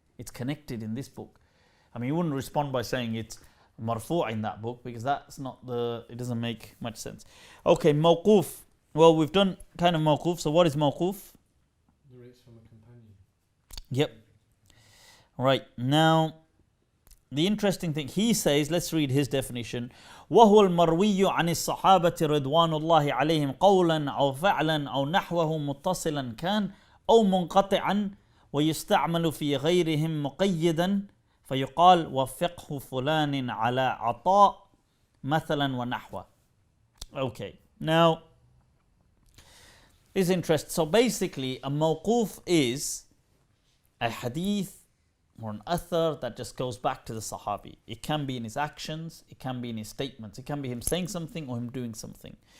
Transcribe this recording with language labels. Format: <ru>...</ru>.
<en>It's connected in this book. You wouldn't respond by saying it's marfu' in that book, because that's not it doesn't make much sense. Okay, mawquf. Well, we've done kind of mawquf. So what is mawquf? Narrates from a companion. Yep. Right. Now, the interesting thing, he says, let's read his definition.</en> <ar>وهو المروي عن الصحابة رضوان الله عليهم قولا أو فعلا أو نحوه متصلا كان أو منقطعا ويستعمل في غيرهم مقيدا فيقال وفقه فلان على عطاء مثلا ونحوه.</ar> <en>Okay, now it's interesting. So basically a mawquf is a hadith or an athar that just goes back to the Sahabi. It can be in his actions, it can be in his statements, it can be him saying something or him doing something.</en>